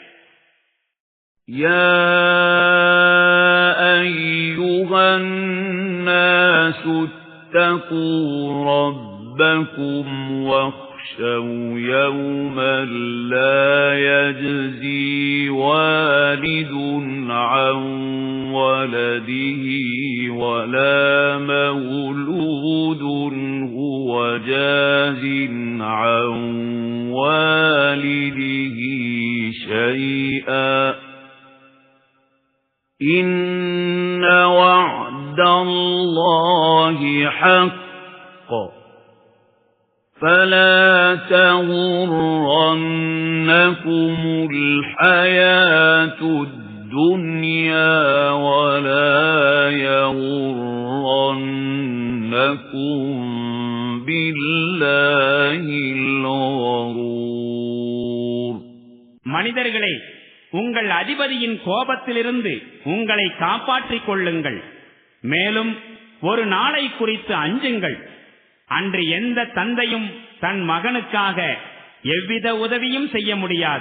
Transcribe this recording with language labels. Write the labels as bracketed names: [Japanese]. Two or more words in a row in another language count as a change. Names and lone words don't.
[Arabic] يا أيها الناس اتقوا ربكم واخشوا يوما لا يجزي والد عن ولده ولا مولود هو جاز عن والده شيئا إن وعد الله حق فلا تغرنكم الحياة الدنيا ولا يغرنكم بالله الغرور. [Tamil] மனிதர்களே, உங்கள் அதிபதியின் கோபத்திலிருந்து உங்களை காப்பாற்றிக் கொள்ளுங்கள். மேலும் ஒரு நாளை குறித்து அஞ்சுங்கள். அன்று எந்த தந்தையும் தன் மகனுக்காக எவ்வித உதவியும் செய்ய முடியாது.